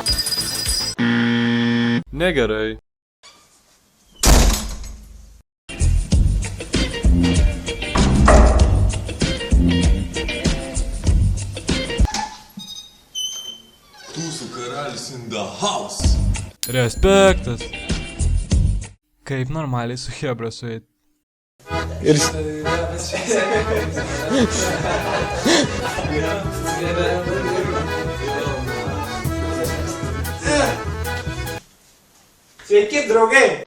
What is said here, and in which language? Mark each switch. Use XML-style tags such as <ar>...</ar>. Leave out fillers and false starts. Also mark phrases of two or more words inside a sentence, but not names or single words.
<lt>Negerai. Tūsų karalis</lt> <en>in the house.</en> <lt>Respektas. Kaip normaliai su chebra sueit. Ir... Sveiki, draugai!</lt>